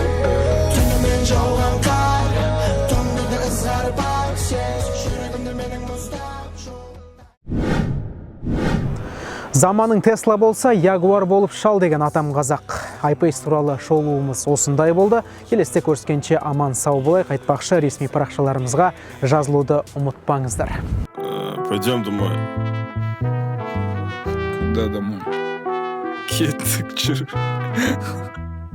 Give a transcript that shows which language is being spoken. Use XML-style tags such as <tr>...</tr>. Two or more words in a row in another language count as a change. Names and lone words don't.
<kk>Түнімен жауған қар, түндерді ызғар бар сез, жүрегімді менің мұздар. Заманың Тесла болса, Ягуар болып шал деген атам қазақ. iPace туралы шолуымыз осындай болды. Келесте көріскенше аман сау болайық. Айтпақшы, ресми парақшаларымызға жазылуды ұмытпаңыздар.</kk> <ru>Пойдем домой. Куда домой?</ru> <kk>Кеттік жүр.</kk>